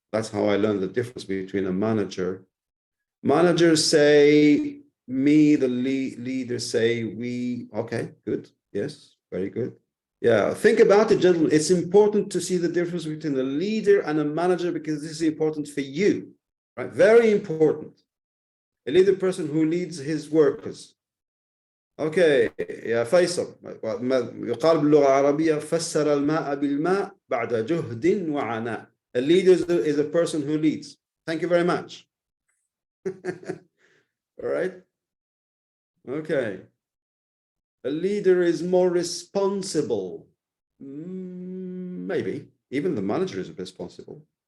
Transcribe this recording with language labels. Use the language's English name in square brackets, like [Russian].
[English] That's how I learned the difference between a manager. Managers say me, the leaders say we. Okay, good. Yes, very good. Yeah, think about it, gentlemen. It's important to see the difference between a leader and a manager because this is important for you, right? Very important. A leader person who leads his workers. [Arabic] اوكي يا فيصل، يقال باللغه العربيه فسر الماء بالماء بعد جهد وعناء. [English] A leader is a person who leads. Thank you very much. All right. Okay. A leader is more responsible. Maybe even the manager is responsible.